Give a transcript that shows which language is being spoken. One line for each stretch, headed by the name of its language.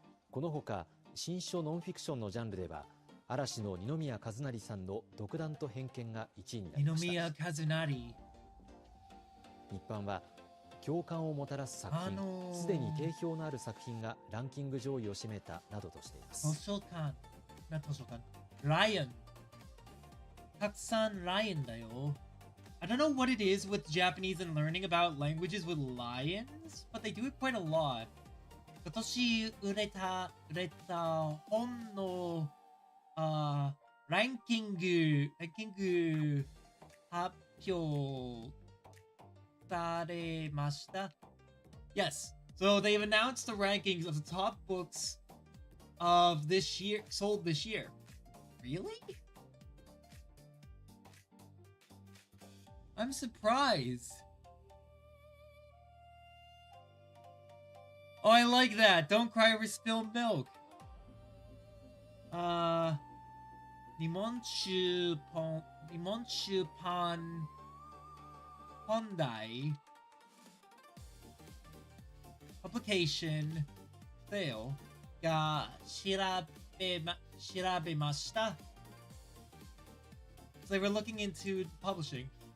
Japanese: このほか新書ノンフィクションのジャンルでは、嵐の二宮和也さんの独断と偏見が1位になりました。日版は共感をもたらす作品、すでに定評のある作品がランキング上位を占めたなどとしています。図書館ライオン、たくさんライオンだよ。
English: I don't know what it is with Japanese and learning about languages with lions, but they do it quite a lot.
Japanese: 今年売れた本のランキング発表されました。
English: Yes. So they've announced the rankings of the top books of this year, sold this year. Really? I'm surprised. Oh, I like that. Don't cry over spilled milk.
Japanese: 日本出版本題
English: Publication Sale
Japanese: が調べました。
English: So they were looking into publishing.